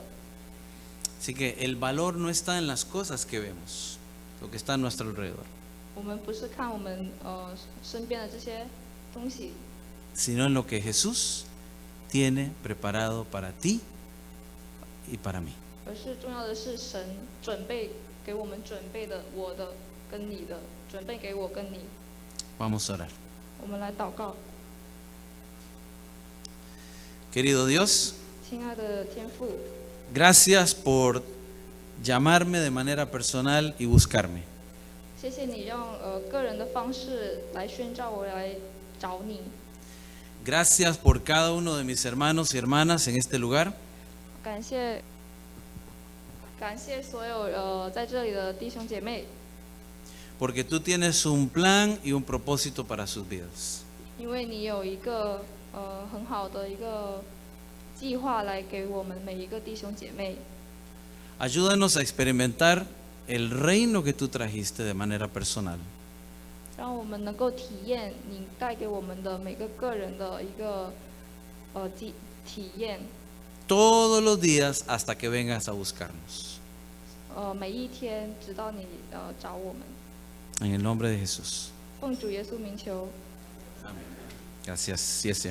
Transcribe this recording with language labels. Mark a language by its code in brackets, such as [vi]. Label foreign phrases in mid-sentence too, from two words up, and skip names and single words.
[es] Así que el valor no está en las cosas que vemos, lo que está a nuestro alrededor, [zh] 我们不是看我们身边的这些东西， [es] sino en lo que Jesús tiene preparado para ti y para mí. [zh] 而是重要的是神准备给我们准备的，我的跟你的，准备给我跟你。 [es] Vamos a orar. [zh] 我们来祷告， [es] Querido Dios, [zh] 亲爱的天父， [es] gracias por llamarme de manera personal y buscarme. [zh] 谢谢你让个人的方式来宣召我来找你。 [es] Gracias por cada uno de mis hermanos y hermanas en este lugar. [zh] 感谢所有在这里的弟兄姐妹， [es] Porque tú tienes un plan y un propósito para sus vidas. [zh] 因为你有一个很好的一个计划来给我们每一个弟兄姐妹。 [es] Ayúdanos a experimentar el reino que tú trajiste de manera personal. [zh] 让我们能够体验你带给我们的每个个人的一个体验， [es] Todos los días hasta que vengas a buscarnos. [zh] 每一天直到你找我们。 [es] En el nombre de Jesús. [zh] 奉主耶稣名求， [es] Gracias. Sí, sí.